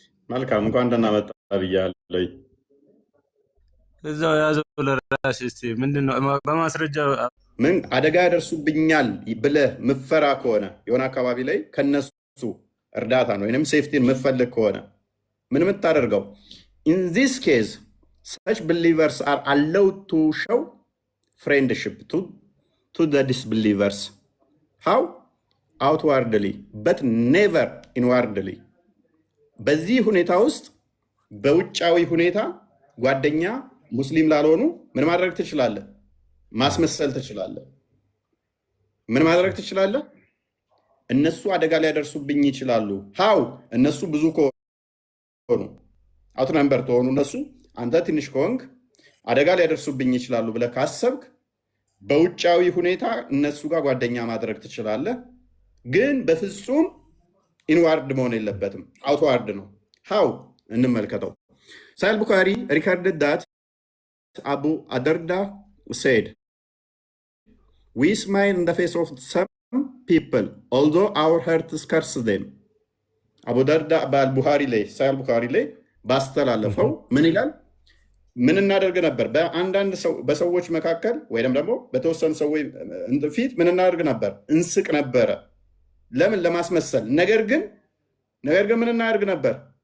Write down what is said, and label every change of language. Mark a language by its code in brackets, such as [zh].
[am] መልካም እንኳን ደህና መጣ ብያለሁ። እዛው ያዘው ለራስ። እስቲ ምንድነው በማስረጃ ምን አደጋ ያደርሱብኛል ብለህ ምፈራ ከሆነ የሆነ አካባቢ ላይ ከነሱ እርዳታ ነው ወይም ሴፍቲን ምፈልግ ከሆነ ምን የምታደርገው? [en] ኢን ዚስ ኬዝ such believers are allowed to show friendship to the disbelievers. How? Outwardly, but never inwardly. [am] በዚህ ሁኔታ ውስጥ በውጫዊ ሁኔታ ጓደኛ ሙስሊም ላልሆኑ ምን ማድረግ ትችላለህ? ማስመሰል ትችላለህ። ምን ማድረግ ትችላለህ? እነሱ አደጋ ሊያደርሱብኝ ይችላሉ። ሃው? እነሱ ብዙ ከሆኑ አውትነምበር ተሆኑ እነሱ አንተ ትንሽ ከሆንክ አደጋ ሊያደርሱብኝ ይችላሉ ብለህ ካሰብክ በውጫዊ ሁኔታ እነሱ ጋር ጓደኛ ማድረግ ትችላለህ። ግን በፍጹም ኢንዋርድ መሆን የለበትም፣ አውትዋርድ ነው። ሃው? እንመልከተው። [en] ሳሂህ ቡኻሪ ሪካርድድ ዳት አቡ አደርዳ said, we smile in the face of some people although our hearts curse them. [am] አቡ ደርዳ በአልቡኻሪ ላይ ሳሂህ ቡኻሪ ላይ ባስተላለፈው ምን ይላል? ምን እናደርግ ነበር? በአንዳንድ በሰዎች መካከል ወይም ደግሞ በተወሰኑ ሰዎች ፊት ምን እናደርግ ነበር? እንስቅ ነበረ። ለምን? ለማስመሰል። ነገር ግን ምን እናደርግ ነበር?